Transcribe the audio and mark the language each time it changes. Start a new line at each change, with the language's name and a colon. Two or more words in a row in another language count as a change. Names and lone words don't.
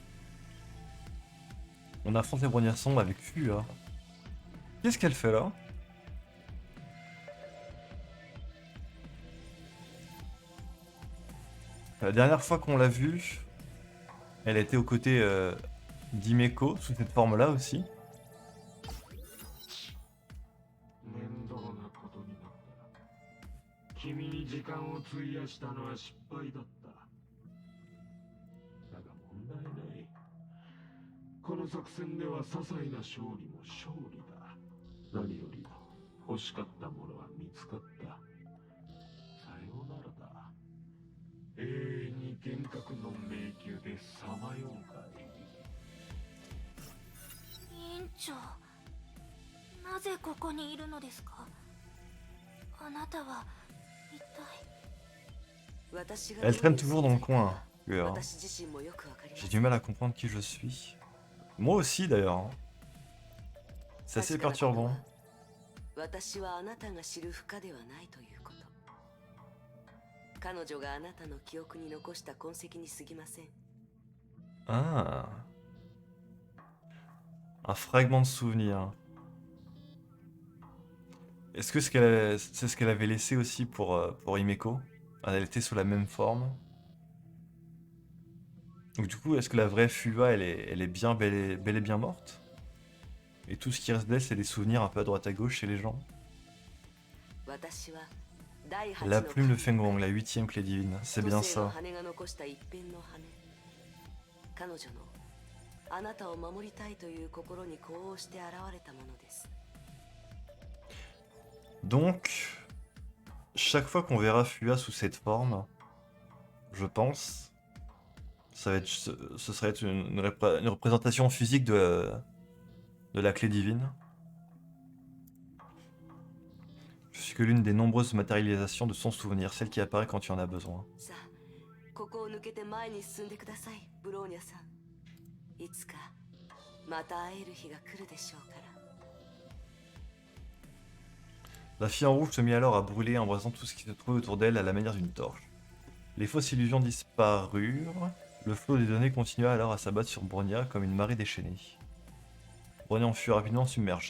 French: On affronte les Bronya sombres avec Fua. Qu'est-ce qu'elle fait là? La dernière fois qu'on l'a vue, elle était aux côtés d'Himeko, sous cette forme-là aussi.
Japanese: 面倒なことになった。君に時間を費やしたのは失敗だった。だが問題ない。この作戦では些細な勝利も勝利だ。何より欲しかったものは見つかった。さようならだ。永遠に幻覚の迷宮でさまようかい。委員長、なぜここにいるのですか？あなたは一体。
French: Elle traîne toujours dans le coin. Fua.
Japanese: 私自身もよくわかりま
French: J'ai
Japanese: す。
French: du mal à comprendre qui je suis. Moi aussi d'ailleurs. Hein. C'est assez perturbant.
Japanese: 私はあなたが知る不可ではないということ。彼女があなたの記憶に残した痕跡に過ぎません。
French: Ah. Un fragment de souvenir. Est-ce que c'est ce qu'elle avait laissé aussi pour Himeko? Elle était sous la même forme. Donc du coup, est-ce que la vraie Fua, elle est bien bel et bien morte? Et tout ce qui reste d'elle, c'est des souvenirs un peu à droite à gauche chez les gens.
Japanese: 私は第8
French: La
Japanese: の
French: plume de Fenggong, la 8ème clé divine. C'est bien
Japanese: 都政の
French: ça.
Japanese: 羽が残した一片の羽。彼女のあなたを守りたいという心に呼応して現れたものです。
French: Donc, chaque fois qu'on verra Fua sous cette forme, je pense, ce serait être une représentation physique de la clé divine. Je suis que l'une des nombreuses matérialisations de son souvenir, celle qui apparaît quand tu en as besoin.
Japanese: さあ、ここを抜けて前に進んでください、ブローニャさん。いつかまた会える日が来るでしょうから。
French: La fille en rouge se mit alors à brûler, embrasant tout ce qui se trouvait autour d'elle à la manière d'une torche. Les fausses illusions disparurent. Le flot des données continua alors à s'abattre sur Bronya comme une marée déchaînée. Bronya en fut rapidement submergée.